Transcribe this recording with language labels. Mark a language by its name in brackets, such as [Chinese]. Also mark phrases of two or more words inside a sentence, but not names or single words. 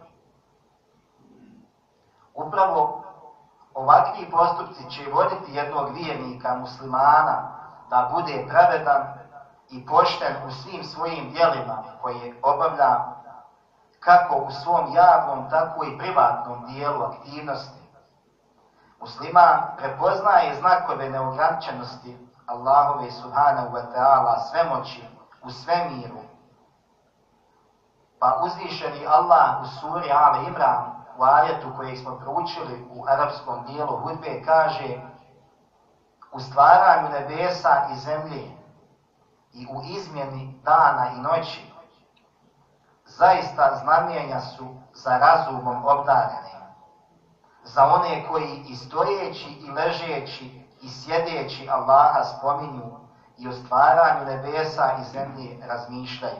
[Bosnian] Upravo ovakvi postupci će voditi jednog vjernika muslimana da bude pravedan i pošten u svim svojim djelima koje obavlja kako u svom javnom, tako i privatnom dijelu aktivnosti. Musliman prepoznaje znakove neograničenosti Allahove [Arabic] سبحانه وتعالى [Bosnian] svemoći u svemiru. Pa uzvišeni Allah u suri Ali Imran, u ajetu kojeg smo proučili u arapskom dijelu hudbe, kaže: u stvaranju nebesa i zemlje i u izmjeni dana i noći zaista znamenja su za razumom obdarene, za one koji i stojeći i ležeći i sjedeći Allaha spominju i o stvaranju nebesa i zemlje razmišljaju.